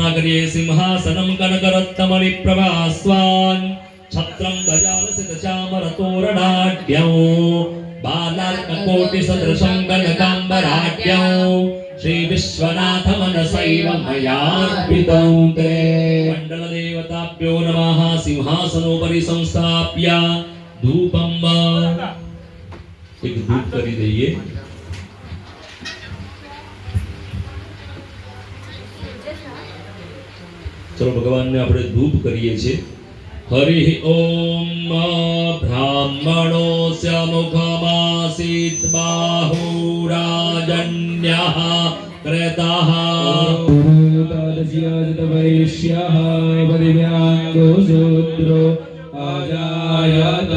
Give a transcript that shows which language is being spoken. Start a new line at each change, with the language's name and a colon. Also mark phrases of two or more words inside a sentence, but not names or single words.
Sanskrit: मध्ये सिंहासनं कनकरत्नमणिप्रभास्वान् छत्रं गजालसितचामरतोरणाढ्यौ बालार्ककोटिसदृशं कनकाम्बराढ्यौ श्रीविश्वनाथमनसैव मयार्पितं ते मण्डलदेवताभ्यो नमः सिंहासनोपरि संस्थाप्य धूपं
Gujarati: એક ધૂપ કરી દઈએ ચલો ભગવાન ને આપણે ધૂપ કરીએ છીએ
Sanskrit: हरि ओम ब्राह्मणोस्य मुखमासीत् बाहुराजन्यः क्रेताः वैश्यः परिव्याङ्गो शूद्रो अजायत